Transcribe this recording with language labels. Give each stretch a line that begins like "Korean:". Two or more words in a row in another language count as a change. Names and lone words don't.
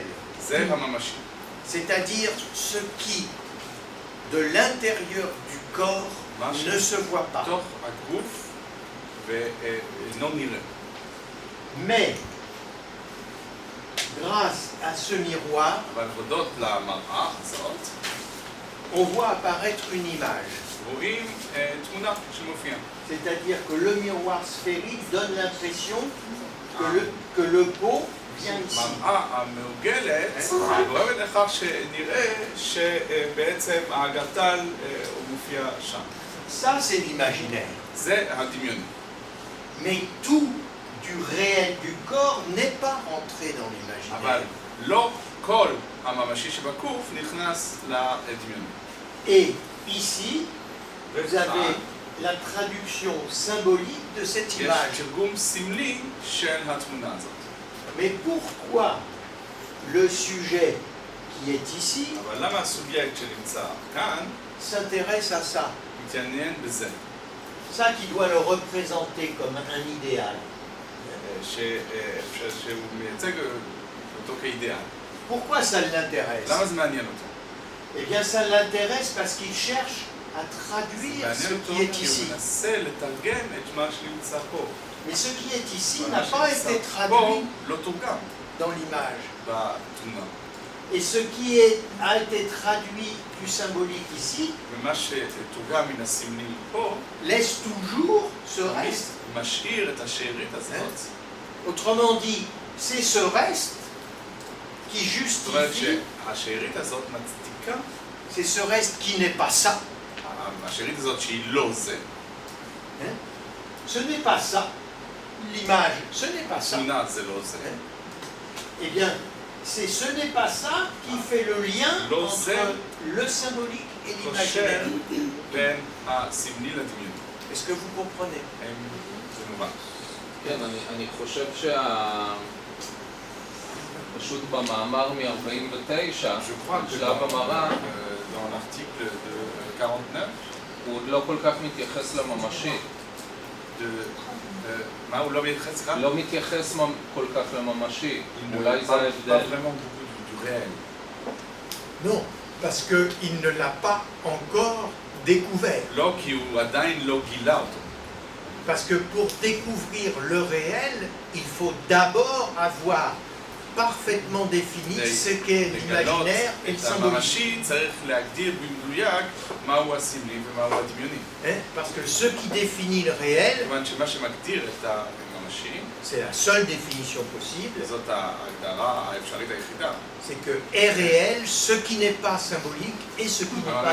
Hebrew: זה הממשי.
French: C'est-à-dire ce qui, de l'intérieur du corps,
Hebrew: משהו
French: ne se voit pas.
Hebrew: תוך הגוף ואינו נראה.
French: Mais, grâce à ce miroir,
Hebrew: אבל הודות למראה הזאת,
French: on voit apparaître une image.
Hebrew: רואים תמונה שמופיעה.
French: C'est-à-dire que le miroir sphérique donne l'impression que le pot vient ici.
Hebrew: המראה המעוגלת גורמת לכך שנראה שבעצם הגלגל הוא מופיע שם.
French: Ça, c'est l'imaginaire.
Hebrew: זה הדמיוני.
French: Mais tout du réel du corps n'est pas rentré dans
Hebrew: אבל
French: l'imaginaire.
Hebrew: לא כל הממשי שבגוף נכנס לדמיוני.
French: Et ici, vous avez la traduction symbolique de cette
Hebrew: יש
French: image.
Hebrew: תרגום סמלי של התמונה הזאת.
French: Mais pourquoi le sujet qui est ici
Hebrew: אבל למה הסובייקט שנמצא כאן
French: s'intéresse à ça?
Hebrew: מתעניין בזה?
French: Ça qui doit le représenter comme un idéal.
Hebrew: שהוא מייצג אותו כאידאל.
French: Pourquoi ça l'intéresse?
Hebrew: למה זה מעניין אותו?
French: Eh bien, ça l'intéresse parce qu'il cherche à traduire ce
Hebrew: מעניין אותו
French: qui est
Hebrew: כי
French: ici.
Hebrew: הוא מנסה לתרגם את מה שנמצא פה.
French: Mais ce qui est ici
Hebrew: מה
French: n'a pas
Hebrew: שנמצא
French: été
Hebrew: פה
French: traduit
Hebrew: לא תורגם
French: dans l'image.
Hebrew: בתמונה.
French: Et ce qui a été traduit du symbolique ici
Hebrew: ומה שתורגם מן הסמלי פה,
French: laisse toujours ce
Hebrew: תמיד
French: reste.
Hebrew: משאיר את השארית הזאת.
French: Autrement dit, c'est ce reste qui
Hebrew: זאת אומרת
French: justifie,
Hebrew: שהשארית הזאת מצדיקה,
French: c'est ce reste qui n'est pas ça.
Hebrew: השארית הזאת שהיא לא זה,
French: Hein? Ce n'est pas ça. L'image, ce n'est pas ça.
Hebrew: תמונה זה לא זה,
French: Eh bien, c'est ce n'est pas ça qui fait le lien
Hebrew: לא
French: entre
Hebrew: זה
French: le symbolique et
Hebrew: קושר
French: l'imaginaire.
Hebrew: בין הסמלי לדמיוני.
French: Est-ce que vous comprenez?
Hebrew: זה מובן. כן, אני חושב פשוט במאמר מ-49,
French: Je crois que
Hebrew: שלב המראה,
French: dans l'article de 49,
Hebrew: הוא עוד לא כל כך מתייחס לממשי. מה הוא לא מתייחס כאן? לא מתייחס כל כך לממשי.
French: Il ne
Hebrew: אולי זה
French: parle pas
Hebrew: ההבדל.
French: vraiment beaucoup du réel. Non, parce qu'il ne l'a pas encore découvert.
Hebrew: לא כי הוא עדיין לא גילה אותו.
French: Parce que pour découvrir le réel, il faut d'abord avoir parfaitement défini ce qu'est
Hebrew: לגלות
French: l'imaginaire et le
Hebrew: את
French: symbolique.
Hebrew: הממשי צריך להגדיר במדויק מהו הסמלי ומהו הדמיוני.
French: Hein? Parce que ce qui définit le réel,
Hebrew: כיוון שמה שמגדיר את הממשי,
French: c'est la seule définition possible,
Hebrew: זאת ההגדרה האפשרית היחידה.
French: c'est que est réel ce qui n'est pas symbolique et ce qui n'est pas